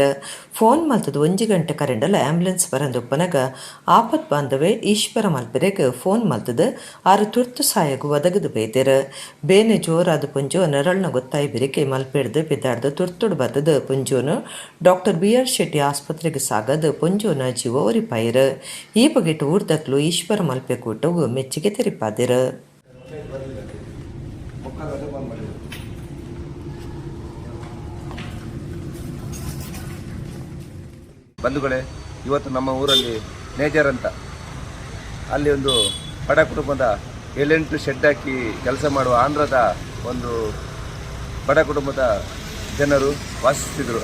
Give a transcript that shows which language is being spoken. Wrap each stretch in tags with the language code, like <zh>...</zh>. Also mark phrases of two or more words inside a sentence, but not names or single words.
<tcy>ಫೋನ್ ಮಲ್ತದ 1 ಗಂಟೆ ಕರೆಂಡಲ ಆಂಬ್ಯುಲೆನ್ಸ್ ಬರಂದೊಪ್ಪನಗ ಆಪತ್ ಬಾಂಧವೆ ಈಶ್ವರ ಮಲ್ಪೆರೆಗೆ ಫೋನ್ ಮಲ್ತದ ಆರು ತುರ್ತು ಸಾಯಗು ಒದಗದು ಬೇಯ್ದೆರ. ಬೇನೆ ಜೋರಾದ ಪುಂಜು ನರಳ್ನ ಗೊತ್ತಾಯಿ ಬೆರಿಕೆ ಮಲ್ಪೆಡ್ದು ಬಿದ್ದಾಡ್ದು ತುರ್ತುಡು ಬತ್ತದ ಪುಂಜುನು ಡಾಕ್ಟರ್ BR ಶೆಟ್ಟಿ ಆಸ್ಪತ್ರೆಗೆ ಸಾಗದ ಪುಂಜುನ ಜೀವ ಒರಿಪಾಯಿರ. ಈ ಬಗೆಟ್ ಊರ್ದಕ್ಲು ಈಶ್ವರ ಮಲ್ಪೆ ಕೂಟವು ಮೆಚ್ಚುಗೆ ತೆರಿಪಾದಿರ.</tcy> <kn>ಬಂಧುಗಳೇ, ಇವತ್ತು ನಮ್ಮ ಊರಲ್ಲಿ ನೇಜರ್ ಅಂತ ಅಲ್ಲಿ ಒಂದು ಬಡ ಕುಟುಂಬದ 7-8 ಶೆಡ್ ಹಾಕಿ ಕೆಲಸ ಮಾಡುವ ಆಂಧ್ರದ ಒಂದು ಬಡ ಕುಟುಂಬದ ಜನರು ವಾಸಿಸುತ್ತಿದ್ದರು.</kn>